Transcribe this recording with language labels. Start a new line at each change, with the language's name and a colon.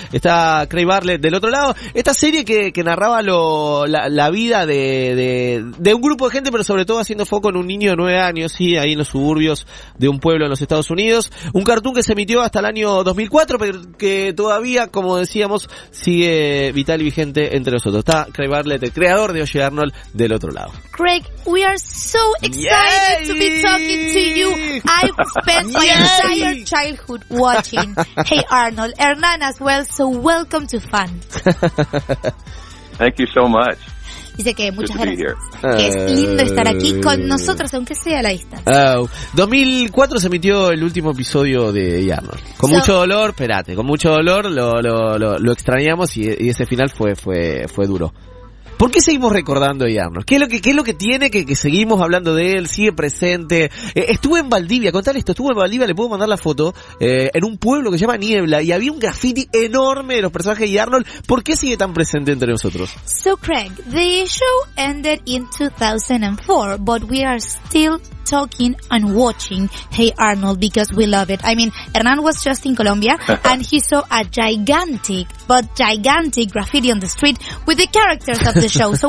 Spanish: Está Craig Bartlett del otro lado. Esta serie que narraba la vida de un grupo de gente, pero sobre todo haciendo foco en un niño de 9 años, sí, ahí en los suburbios de un pueblo en los Estados Unidos. Un cartoon que se emitió hasta el año 2004, pero que todavía, como decíamos, sigue vital y vigente entre nosotros. Está Craig Bartlett, el creador de Oye Arnold, del otro lado.
English: Craig, we are so excited to be talking to you. I've spent my entire childhood watching Hey Arnold, Hernán as well, so welcome to Fun. Thank you so much.
Spanish: Dice que muchas gracias. Que es lindo estar aquí con nosotros, aunque sea a la distancia. 2004 se emitió el último episodio de Arnold. Con mucho dolor, con mucho dolor lo extrañamos y ese final fue duro. ¿Por qué seguimos recordando a Arnold? ¿Qué es lo que tiene que seguimos hablando de él? Sigue presente. Estuve en Valdivia, contale esto, estuve en Valdivia, le puedo mandar la foto, en un pueblo que se llama Niebla, y había un graffiti enorme de los personajes de Arnold. ¿Por qué sigue tan presente entre nosotros?
English: So Craig, the show ended in 2004, but we are still talking and watching Hey Arnold because we love it. I mean, Hernán was just in Colombia and he saw a gigantic graffiti on the street with the characters of the show.